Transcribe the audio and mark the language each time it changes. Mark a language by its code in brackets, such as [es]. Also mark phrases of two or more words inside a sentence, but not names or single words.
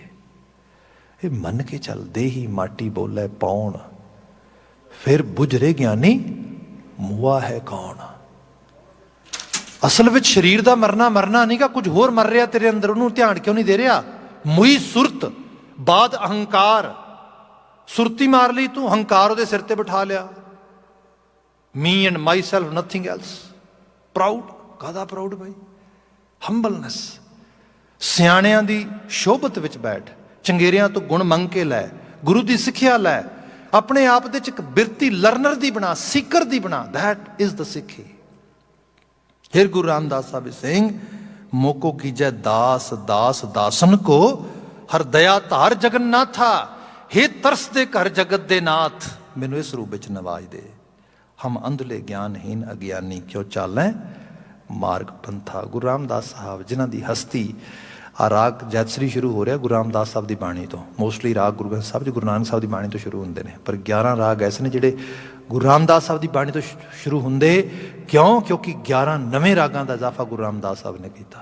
[pa] ਇਹ ਮੰਨ ਕੇ ਚੱਲ, ਦੇਹੀ ਮਾਟੀ ਬੋਲੇ ਪੌਣ, ਫਿਰ ਬੁਝਰੇ ਗਿਆਨੀ ਮੁਆ ਹੈ ਕੌਣ। ਅਸਲ ਵਿੱਚ ਸਰੀਰ ਦਾ ਮਰਨਾ ਨਹੀਂ ਗਾ, ਕੁਝ ਹੋਰ ਮਰ ਰਿਹਾ ਤੇਰੇ ਅੰਦਰ, ਉਹਨੂੰ ਧਿਆਨ ਕਿਉਂ ਨਹੀਂ ਦੇ ਰਿਹਾ? ਮੁਈ ਸੁਰਤ ਬਾਦ ਅਹੰਕਾਰ। ਸੁਰਤੀ ਮਾਰ ਲਈ ਤੂੰ, ਹੰਕਾਰ ਉਹਦੇ ਸਿਰ ਤੇ ਬਿਠਾ ਲਿਆ। [en] me and myself, nothing else. Proud, [pa] ਕਾਹਦਾ ਪ੍ਰਾਊਡ ਭਾਈ? ਹੰਬਲਨੈਸ। ਸਿਆਣਿਆਂ ਦੀ ਸ਼ੋਭਤ ਵਿੱਚ ਬੈਠ, ਚੰਗੇਰਿਆਂ ਤੋਂ ਗੁਣ ਮੰਗ ਕੇ ਲੈ, ਗੁਰੂ ਦੀ ਸਿੱਖਿਆ ਲੈ, ਆਪਣੇ ਆਪ ਦੇ ਚ ਇੱਕ ਬਿਰਤੀ ਲਰਨਰ ਦੀ ਬਣਾ, ਸੀਕਰ ਦੀ ਬਣਾ। [en] that is the ਸਿੱਖੀ। [pa] ਫਿਰ ਗੁਰੂ ਰਾਮਦਾਸ ਸਾਹਿਬ ਸਿੰਘ ਮੋਕੋ ਕੀਜੈ ਦਾਸ ਦਾਸ ਦਾਸਨ ਕੋ ਹਰ ਦਇਆ ਧਾਰ ਜਗਨਨਾਥਾ। ਹੇ ਤਰਸ ਦੇ ਘਰ ਜਗਤ ਦੇ ਨਾਥ, ਮੈਨੂੰ ਇਸ ਰੂਪ ਵਿੱਚ ਨਵਾਜ ਦੇ। ਹਮ ਅੰਧਲੇ ਗਿਆਨਹੀਨ ਅਗਿਆਨੀ ਕਿਉ ਚਾਲੈ ਮਾਰਗ ਪੰਥਾ। ਗੁਰੂ ਰਾਮਦਾਸ ਸਾਹਬ ਜਿਨ੍ਹਾਂ ਦੀ ਹਸਤੀ ਆ ਰਾਗ ਜੈਤਸਰੀ ਸ਼ੁਰੂ ਹੋ ਰਿਹਾ ਗੁਰੂ ਰਾਮਦਾਸ ਸਾਹਬ ਕੀ ਬਾਣੀ ਤੋ। ਮੋਸਟਲੀ ਰਾਗ ਗੁਰੂ ਗ੍ਰੰਥ ਸਾਹਬ ਜੀ ਗੁਰੂ ਨਾਨਕ ਸਾਹਬ ਕੀ ਬਾਣੀ ਤੋ ਸ਼ੁਰੂ ਹੋਂਗੇ ਨੇ, ਪਰ 11 ਰਾਗ ਐਸੇ ਨੇ ਜਿਹੜੇ ਗੁਰੂ ਰਾਮਦਾਸ ਸਾਹਬ ਕੀ ਬਾਣੀ ਤੋ ਸ਼ੁਰੂ ਹੋਂਗੇ। ਕਿਉਂ? ਕਿਉਂਕਿ 11 ਨਵੇ ਰਾਗਾਂ ਦਾ ਇਜ਼ਾਫਾ ਗੁਰੂ ਰਾਮਦਾਸ ਸਾਹਬ ਨੇ ਕੀਆ।